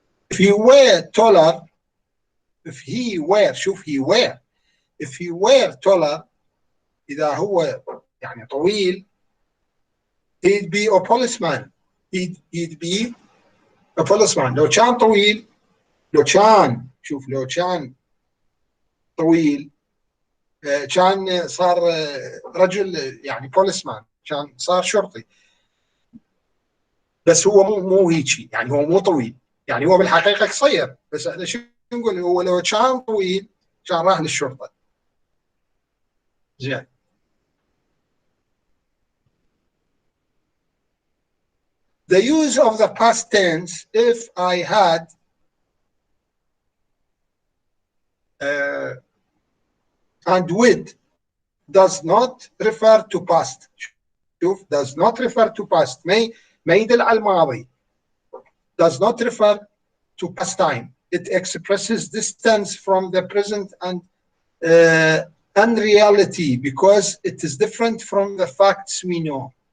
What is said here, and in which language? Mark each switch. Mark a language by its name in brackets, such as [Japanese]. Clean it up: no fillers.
[English] if you were taller, if he were, شوف he were, if he were taller, [Arabic] إذا هو يعني طويل, [English] he'd be a policeman. he'd be a policeman. [Arabic] لو كان طويل, لو كان شوف لو كان طويل كان صار رجل يعني policeman, كان صار شرطي. بس هو مو هيجي, يعني هو مو طويل, يعني هو بالحقيقة قصير, بس احنا شو نقول, هو لو كان طويل كان راح للشرطة. زين. [English] The use of the past tense if I had and would does not refer to past. [Arabic] شوف, [English] does not refer to past, [Arabic] ما يدل على الماضي. [English] Does not refer to past time. It expresses distance from the present and unreality because it is different from the facts we know.